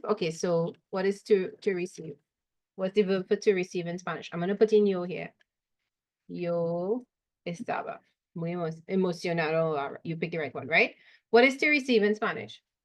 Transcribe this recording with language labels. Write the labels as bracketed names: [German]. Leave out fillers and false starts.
[English] Okay, so what is to receive? What's the verb for to receive in Spanish? I'm gonna put in yo here. [Spanish] Yo estaba muy emocionado. [English] You pick the right one, right? What is to receive in Spanish?